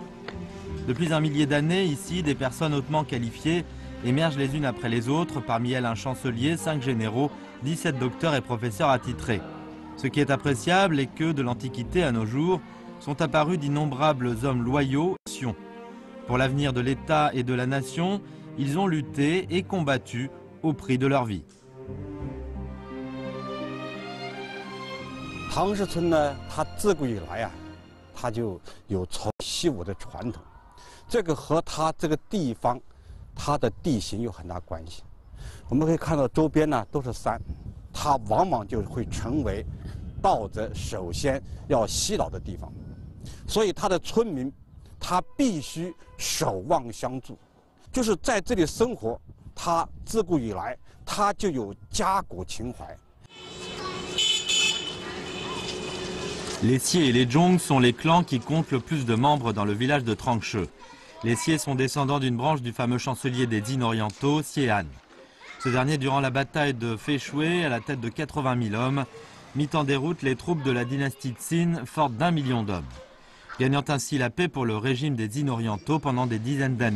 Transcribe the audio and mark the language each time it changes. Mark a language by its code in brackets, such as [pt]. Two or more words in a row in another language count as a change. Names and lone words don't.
[fr] Depuis un millier d'années, ici, des personnes hautement qualifiées émergent les unes après les autres, parmi elles un chancelier, 5 généraux, 17 docteurs et professeurs attitrés. Ce qui est appréciable est que, de l'Antiquité à nos jours, sont apparus d'innombrables hommes loyaux. Pour l'avenir de l'État et de la nation, ils ont lutté et combattu au prix de leur vie. [zh] 唐氏村呢，它自古以来啊，它就有从习武的传统，这个和它这个地方，它的地形有很大关系。我们可以看到周边呢都是山，它往往就会成为盗贼首先要袭扰的地方，所以他的村民，他必须守望相助，就是在这里生活，他自古以来他就有家国情怀。 [fr] Les Xie et les Zhong sont les clans qui comptent le plus de membres dans le village de Trangche. Les Xie sont descendants d'une branche du fameux chancelier des Jin orientaux, Xie Han. Ce dernier, durant la bataille de Feishui, à la tête de 80 000 hommes, mit en déroute les troupes de la dynastie Xin, forte d'1 million d'hommes, gagnant ainsi la paix pour le régime des Jin orientaux pendant des dizaines d'années.